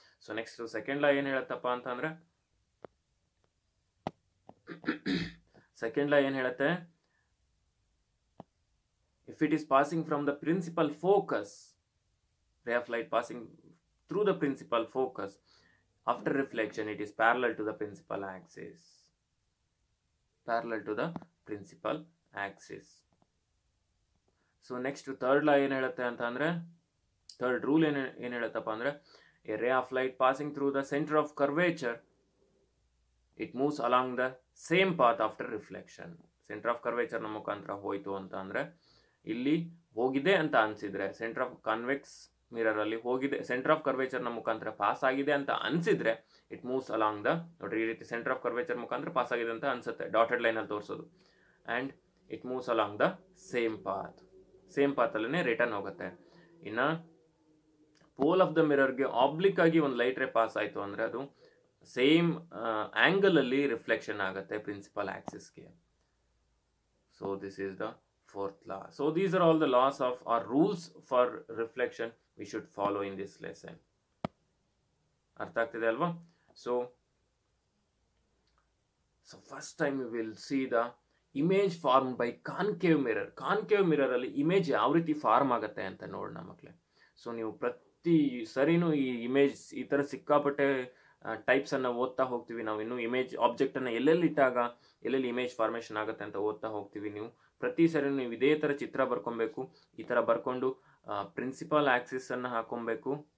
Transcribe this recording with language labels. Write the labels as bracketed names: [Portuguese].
[English] So next [Kannada] second ಲಾ ಏನು ಹೇಳುತ್ತಪ್ಪ ಅಂತಂದ್ರೆ, second ಲಾ ಏನು ಹೇಳುತ್ತೆ? [English] if it is passing from the principal focus, ray of light passing through the principal focus, after reflection it is parallel to the principal axis, parallel to the principal axis. [Kannada] So next third ಲಾ ಏನು ಹೇಳುತ್ತೆ ಅಂತ ಅಂದರೆ, third rule ಏನು ಹೇಳುತ್ತಪ್ಪ ಅಂದರೆ, [English] A ray of light passing through the centre of curvature, it moves along the same path after reflection. [Kannada] Centre of ಕರ್ವೇಚರ್ನ ಮುಖಾಂತರ ಹೋಯಿತು ಅಂತ ಅಂದರೆ, ಇಲ್ಲಿ ಹೋಗಿದೆ ಅಂತ ಅನಿಸಿದ್ರೆ, ಸೆಂಟರ್ ಆಫ್ ಕಾನ್ವೆಕ್ಸ್ ಮಿರರಲ್ಲಿ ಹೋಗಿದೆ, ಸೆಂಟರ್ ಆಫ್ ಕರ್ವೇಚರ್ನ ಮುಖಾಂತರ ಪಾಸ್ ಆಗಿದೆ ಅಂತ ಅನಿಸಿದ್ರೆ [English] it moves along the, [Kannada] ನೋಡ್ರಿ ಈ ರೀತಿ ಸೆಂಟರ್ ಆಫ್ ಕರ್ವೇಚರ್ ಮುಖಾಂತರ ಪಾಸ್ ಆಗಿದೆ ಅಂತ ಅನ್ಸುತ್ತೆ, ಡಾಟೆಡ್ ಲೈನಲ್ಲಿ ತೋರಿಸೋದು, [English] and it moves along the same path, [Kannada] same ಪಾತಲ್ಲೇ return ಹೋಗುತ್ತೆ. ಇನ್ನು ಪೋಲ್ ಆಫ್ ದ ಮಿರರ್ಗೆ ಆಬ್ಲಿಕ್ ಆಗಿ ಒಂದು ಲೈಟ್ ರೇ ಪಾಸ್ ಆಯಿತು ಅಂದರೆ ಅದು ಸೇಮ್ ಆ್ಯಂಗಲಲ್ಲಿ ರಿಫ್ಲೆಕ್ಷನ್ ಆಗುತ್ತೆ principal ಆಕ್ಸಿಸ್ಗೆ. [English] So this is the fourth law. So these are all the laws of or rules for reflection we should follow in this lesson. [Kannada] ಅರ್ಥ ಆಗ್ತಿದೆ ಅಲ್ವಾ? [English] So first time we will see the image formed by concave mirror. [Kannada] Concave mirror ಅಲ್ಲಿ image ಯಾವ ರೀತಿ form ಆಗುತ್ತೆ ಅಂತ ನೋಡೋಣ ಮಕ್ಕಳೇ. ಸೊ ನೀವು ಪ್ರತಿ ಸರಿನೂ ಈ ಇಮೇಜ್ ಈ ಥರ ಸಿಕ್ಕಾಪಟ್ಟೆ ಟೈಪ್ಸನ್ನು ಓದ್ತಾ ಹೋಗ್ತೀವಿ ನಾವು. ಇನ್ನು ಇಮೇಜ್ ಆಬ್ಜೆಕ್ಟನ್ನು ಎಲ್ಲೆಲ್ಲಿ ಇಟ್ಟಾಗ ಎಲ್ಲೆಲ್ಲಿ ಇಮೇಜ್ ಫಾರ್ಮೇಷನ್ ಆಗುತ್ತೆ ಅಂತ ಓದ್ತಾ ಹೋಗ್ತೀವಿ. ನೀವು ಪ್ರತಿ ಸರಿ ನೀವು ಇದೇ ಥರ ಚಿತ್ರ ಬರ್ಕೊಬೇಕು. ಈ ಥರ ಬರ್ಕೊಂಡು ಪ್ರಿನ್ಸಿಪಲ್ ಆಕ್ಸಿಸನ್ನು ಹಾಕೊಬೇಕು.